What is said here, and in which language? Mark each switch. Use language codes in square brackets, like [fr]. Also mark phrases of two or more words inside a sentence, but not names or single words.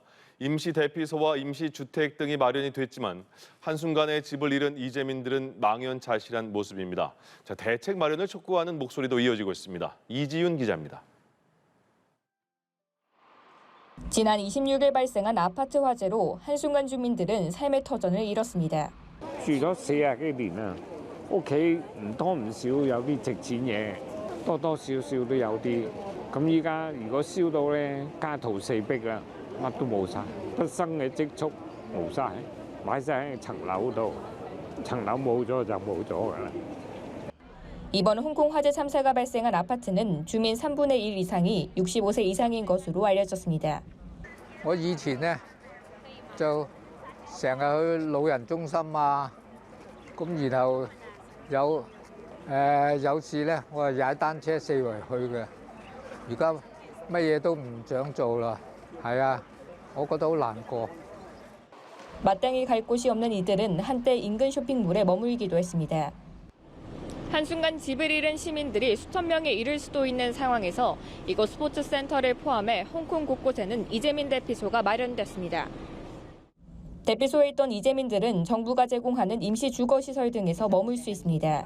[ko] 임시 대피소와 임시 주택 등이 마련이 됐지만 한순간에 집을 잃은 이재민들은 망연자실한 모습입니다. 자, 대책 마련을 촉구하는 목소리도 이어지고 있습니다. 이지윤 기자입니다. 지난 26일 발생한 아파트 화재로 한순간 주민들은 삶의 터전을 잃었습니다. [yue] 住咗40幾年啦，屋企唔多唔少有啲值錢嘢，多多少少都有啲。咁依家如果燒到咧，家徒四壁啦，乜都冇晒，畢生嘅積蓄冇晒，買晒喺層樓度，層樓冇咗就冇咗㗎啦。 [ko] 이번 홍콩 화재 참사가 발생한 아파트는 주민 3분의 1 이상이 65세 이상인 것으로 알려졌습니다. [yue] 我以前呢就成日去老人中心啊，咁然後有次呢我係踩單車四圍去嘅，而家乜嘢都唔想做啦，係啊，我覺得好難過。 [ko] 마땅히 갈 곳이 없는 이들은 한때 인근 쇼핑몰에 머물기도 했습니다. 한순간 집을 잃은 시민들이 수천 명에 이를 수도 있는 상황에서 이곳 스포츠센터를 포함해 홍콩 곳곳에는 이재민 대피소가 마련됐습니다. 대피소에 있던 이재민들은 정부가 제공하는 임시 주거시설 등에서 머물 수 있습니다.